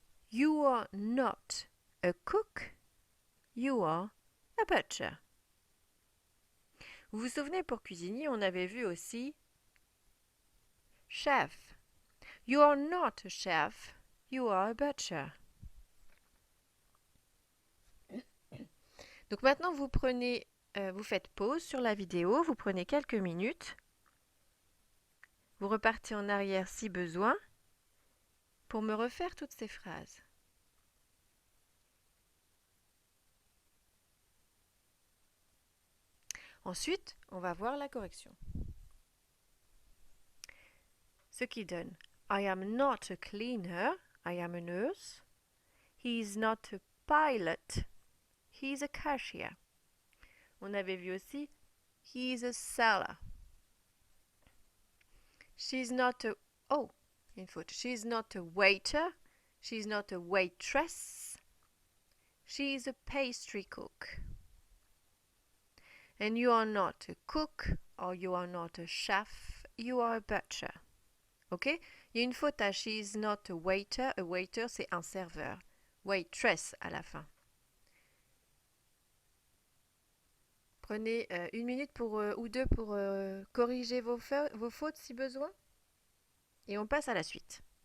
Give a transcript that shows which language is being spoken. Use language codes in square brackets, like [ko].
[en] You are not a cook, you are a butcher. [fr] Vous vous souvenez pour cuisinier, on avait vu aussi chef. [en] You are not a chef, you are a butcher. [fr] Donc maintenant, vous faites pause sur la vidéo, vous prenez quelques minutes, vous repartez en arrière si besoin pour me refaire toutes ces phrases. Ensuite, on va voir la correction. Ce qui donne [en] I am not a cleaner, I am a nurse. He is not a pilot, he is a cashier. [fr] On avait vu aussi [en] he is a seller. She's not a [fr] une faute. [en] She's not a waiter, she's not a waitress. She's a pastry cook. And you are not a cook or you are not a chef, you are a butcher. Ok? [fr] Il y a une faute à [en] she is not a waiter. A waiter, [fr] c'est un serveur. Waitress à la fin. Prenez une minute ou deux pour corriger vos fautes si besoin. Et on passe à la suite.